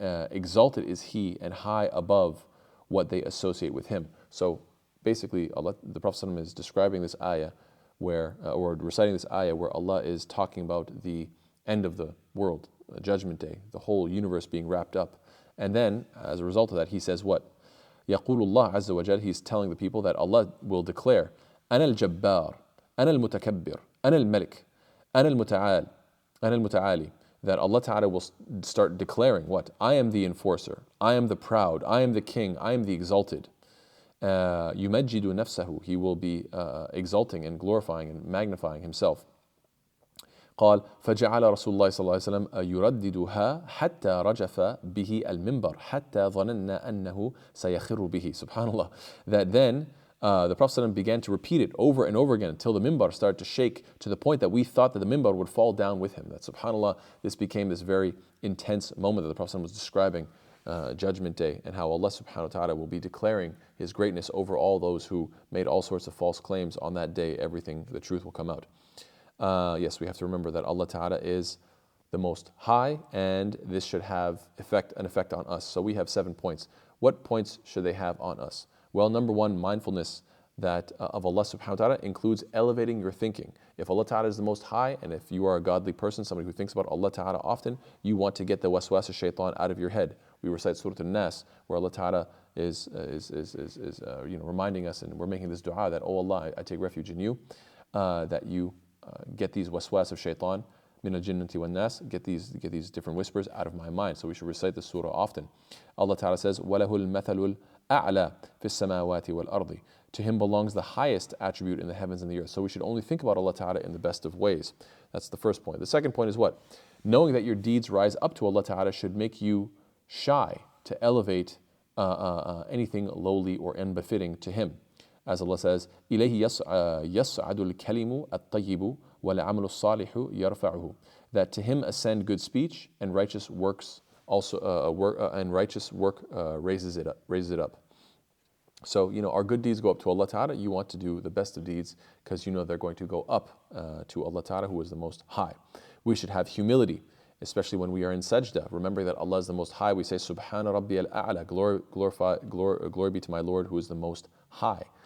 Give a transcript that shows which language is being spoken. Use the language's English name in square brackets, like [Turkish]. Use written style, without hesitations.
[English] Exalted is he and high above what they associate with him. So basically, the Prophet ﷺ is describing this ayah where, or reciting this ayah where Allah is talking about the end of the world, the judgment day, the whole universe being wrapped up. And then, as a result of that, he says what? [Arabic] يقول الله عز وجل, [English] he's telling the people that Allah will declare, [Arabic] أنا الجبار, أنا المتكبر, أنا الملك, أنا المتعال, أنا المتعالي. [English] That Allah Ta'ala will start declaring what? I am the enforcer, I am the proud, I am the king, I am the exalted. [Arabic] يمجد نفسه, [English] he will be exalting and glorifying and magnifying himself. [Arabic] قال فجعل رسول الله صلى الله عليه وسلم يرددها حتى رجف به المنبر حتى ظننا أنه سيخر به. [English] Subhanallah. That then the Prophet ﷺ began to repeat it over and over again until the minbar started to shake to the point that we thought that the minbar would fall down with him. That, subhanAllah, this became this very intense moment that the Prophet ﷺ was describing Judgment Day, and how Allah subhanahu wa ta'ala will be declaring His greatness over all those who made all sorts of false claims. On that day, everything, the truth will come out. Yes, we have to remember that Allah Ta'ala is the most high, and this should have an effect on us. So we have 7 points. What points should they have on us? Well, number one, mindfulness that of Allah Subhanahu wa Ta'ala includes elevating your thinking. If Allah Ta'ala is the most high, and if you are a godly person, somebody who thinks about Allah Ta'ala often, you want to get the waswas of shaitan out of your head. We recite Surah An-Nas, where Allah Ta'ala is reminding us, and we're making this dua that, oh Allah, I take refuge in you, that you get these waswas of shaitan, [Arabic] min al-jinnati wan nas, [English] get these different whispers out of my mind. So we should recite this surah often. Allah Ta'ala says, [Arabic] وَلَهُ الْمَثَلُ الْأَعْلَى فِي السَّمَاوَاتِ وَالْأَرْضِ. [English] To Him belongs the highest attribute in the heavens and the earth. So we should only think about Allah Ta'ala in the best of ways. That's the first point. The second point is what? Knowing that your deeds rise up to Allah Ta'ala should make you shy to elevate anything lowly or unbefitting to Him. As Allah says, [Arabic] إِلَيْهِ يَصْعَدُ الْكَلِمُ الطَّيِّبُ وَالْعَمَلُ الصَّالِحُ يَرْفَعُهُ. [English] That to Him ascend good speech, and righteous works also raises it up. So, our good deeds go up to Allah Ta'ala. You want to do the best of deeds because they're going to go up to Allah Ta'ala, who is the most high. We should have humility, especially when we are in sajda. Remembering that Allah is the most high, we say, [Arabic] Subhana Rabbi al-A'la, [English] glory be to my Lord who is the most high.